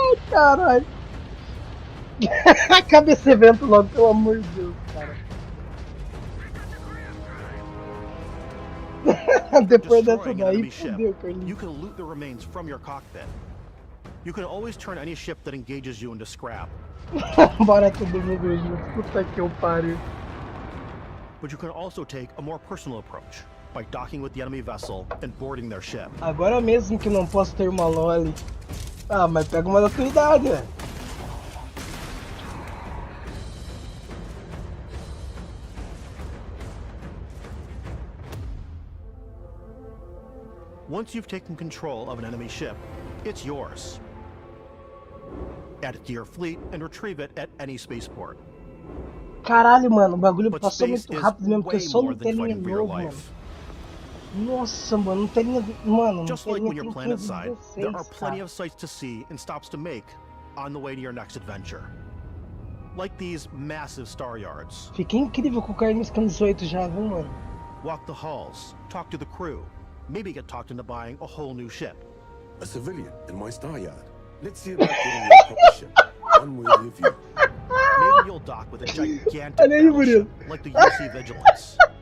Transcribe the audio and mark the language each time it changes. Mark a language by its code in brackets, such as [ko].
[pt] Caralho. Acaba esse evento logo, pelo amor de Deus, cara. Depois dessa daí, fodeu, Carlinhos. [en] You can loot the remains from your cockpit. You can always turn any ship that engages you into scrap. [pt] Bora todo mundo junto, puta que eu pariu. [en] But you can also take a more personal approach by docking with the enemy vessel and boarding their ship. [pt] Agora mesmo que não posso ter uma loli. Ah, mas pega uma da tua idade, velho. [en] Once you've taken control of an enemy ship, it's yours. Add it to your fleet and retrieve it at any spaceport. [pt] Caralho, mano, o bagulho passou muito rápido mesmo, porque eu só não telinha novo, mano. Nossa, mano, não telinha... Mano, não [en] Just like when you're [pt] telinha [en] planetside, there are plenty of sights to see and stops to make on the way to your next adventure. Like these massive star yards. [pt] Fiquei incrível com o Carlinhos com 18 já, viu, mano? [en] Walk the halls, talk to the crew, maybe get talked into buying a whole new ship. A civilian in my star yard. Let's see about getting you a proper ship. One worthy of you. Maybe you'll dock with a gigantic battleship like the UC Vigilance.